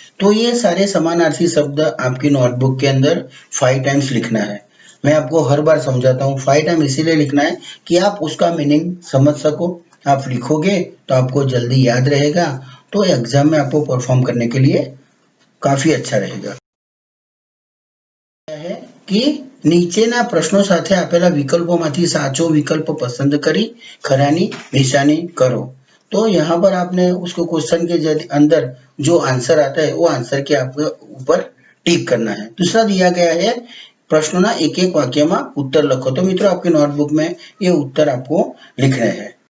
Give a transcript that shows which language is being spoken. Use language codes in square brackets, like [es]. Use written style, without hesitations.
[hi] तो ये सारे समानार्थी शब्द आपकी नोटबुक के अंदर 5 टाइम्स लिखना है। मैं आपको हर बार समझाता हूँ, 5 टाइम इसीलिए लिखना है कि आप उसका मीनिंग समझ सको। आप लिखोगे तो आपको जल्दी याद रहेगा, तो एग्जाम में आपको परफॉर्म करने के लिए काफी अच्छा रहेगा। है कि [gu] નીચેના પ્રશ્નો સાથે આપેલા વિકલ્પોમાંથી સાચો વિકલ્પ પસંદ કરી ખરાની નિશાની કરો। [hi] तो यहाँ पर आपने उसको क्वेश्चन के अंदर जो आंसर आता है वो आंसर के आपके ऊपर टिक करना है। दूसरा दिया गया है प्रश्नों एक एक वाक्य में उत्तर लखो। तो मित्रों आपकी नोटबुक में ये उत्तर आपको लिखने हैं।